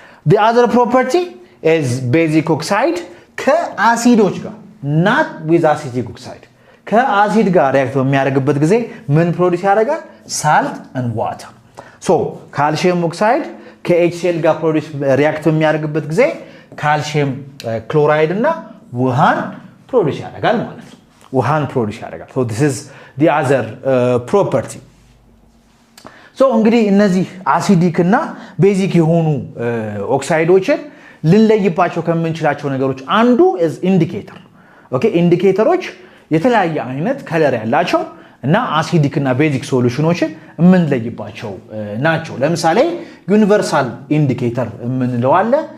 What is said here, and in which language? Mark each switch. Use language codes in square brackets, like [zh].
[en] The other property is basic oxide [am] ከአሲዶች ጋር [en] not with acidic oxide [am] ከአሲድ ጋር ሪአክት በሚያደርግበት ጊዜ ምን ፕሮዲዩስ ያደርጋል? [en] salt and water. [am] so ካልሲየም ኦክሳይድ ከኤችሲኤል ጋር ፕሮዲዩስ ሪአክት በሚያደርግበት ጊዜ ካልሲየም ክሎራይድ እና ውሃን ፕሮዲዩስ ያደርጋል ማለት ነው። ውሃን ፕሮዲዩስ ያደርጋል. [en] so this is the other property. [am] so እንግዲህ እነዚህ አሲዲክ እና ቤዚክ የሆኑ ኦክሳይዶችን ልንለይባቸው ከምንችላቸው ነገሮች አንዱ [en] is indicator. [am] okay ኢንዲኬተሮች የተለያየ አይነት ከለር ያላቸው እና አሲዲክ እና ቤዚክ ሶሉሽኖችን የምንለይባቸው ናቸው። ለምሳሌ ዩኒቨርሳል ኢንዲኬተር የምንለው አለ.